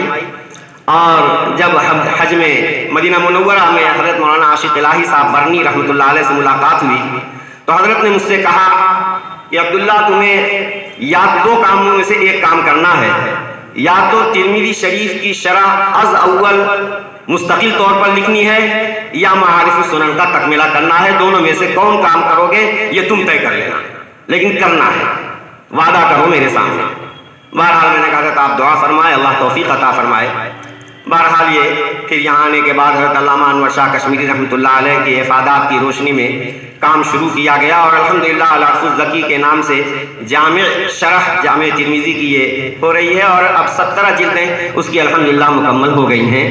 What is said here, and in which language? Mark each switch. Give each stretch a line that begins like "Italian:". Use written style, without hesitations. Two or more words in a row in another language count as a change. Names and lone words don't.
Urdu: اور جب حج میں مدینہ منورہ میں حضرت مولانا عاشق الہی صاحب برنی
Arabic: رحمۃ اللہ علیہ
Urdu: سے ملاقات ہوئی تو حضرت نے مجھ سے کہا کہ عبداللہ تمہیں یا دو کاموں میں سے ایک کام کرنا ہے، یا تو ترمذی شریف کی شرح از اول مستقل طور پر لکھنی ہے یا معارف السنن کا تکملہ کرنا ہے. دونوں میں سے کون کام کرو گے یہ تم طے کر لینا، لیکن کرنا ہے، وعدہ کرو میرے سامنے. بہرحال میں نے کہا کہ آپ دعا فرمائے، اللہ توفیق عطا فرمائے. بہرحال یہ پھر یہاں آنے کے بعد حضرت علامہ انور شاہ کشمیری
Arabic: رحمۃ اللہ علیہ
Urdu: کے افادات کی روشنی میں کام شروع کیا گیا اور الحمدللہ العفو الزکی کے نام سے جامع شرح جامع ترمذی کی یہ ہو رہی ہے اور اب 17 جلدیں اس کی الحمدللہ مکمل ہو گئی ہیں.